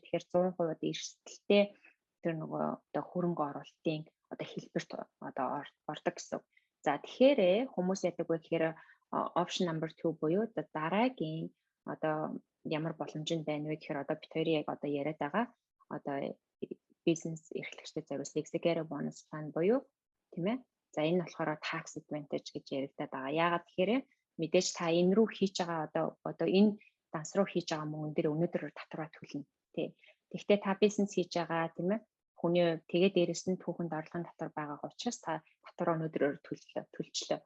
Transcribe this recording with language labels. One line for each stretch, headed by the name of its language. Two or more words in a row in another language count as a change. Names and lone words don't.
Mongolian: Тэгэхээр 100% одоо эрсдэлтэй тэр нөгөө одоо хөрөнгө оруулалтын одоо хэлбэрт одоо ордог гэсэн. За тэгэхээр хүмүүс яадаг вэ гэхээр
English: option number 2
Mongolian: буюу дараагийн одоо ямар боломжинд байна вэ гэхээр одоо бид хоёрын яг одоо яриад байгаа одоо бизнес эрхлэгчтэй зориулсан
English: executive bonus plan
Mongolian: буюу тийм ээ. За энэ болохоор
English: tax advantage
Mongolian: гэж яригдаад байгаа. Яагаад тэгэхээр мэдээж та энэ рүү хийж байгаа одоо энэ данс руу хийж байгаа мөнгөн дээр өнөөдөр татвараа төлнө тий. Тэгвэл та бизнес хийж байгаа тийм ээ. Хүний тэгээ дээрэс нь түүхэнд орлогын татвар байгаа учраас та татвараа өнөөдрөөр төлчлөө.